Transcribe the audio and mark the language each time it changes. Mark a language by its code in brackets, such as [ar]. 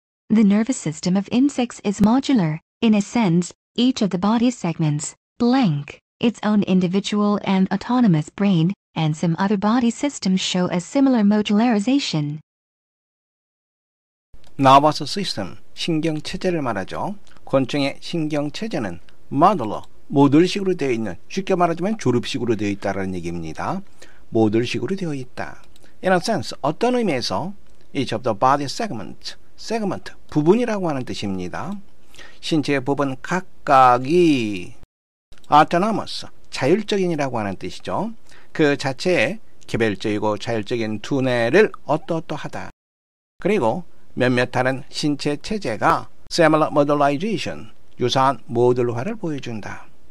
[en] The nervous system of insects is modular. In a sense, each of the body segments, blank, its own individual and autonomous brain, and some other body systems show a similar modularization. Nervous system, [ko] 신경체제를 말하죠. 곤충의 신경체제는 modular, 모듈식으로 되어 있는, 쉽게 말하자면 조립식으로 되어 있다는 얘기입니다. 모듈식으로 되어 있다. [en] In a sense, [ko] 어떤 의미에서 [en] each of the body segment, [ko] 부분이라고 하는 뜻입니다. 신체의 부분 각각이 autonomous, 자율적인이라고 하는 뜻이죠. 그 자체에 개별적이고 자율적인 두뇌를 어떠어떠하다. 그리고 몇몇 다른 신체 체제가 [en] similar modularization, [ko] 유사한 모듈화를 보여준다.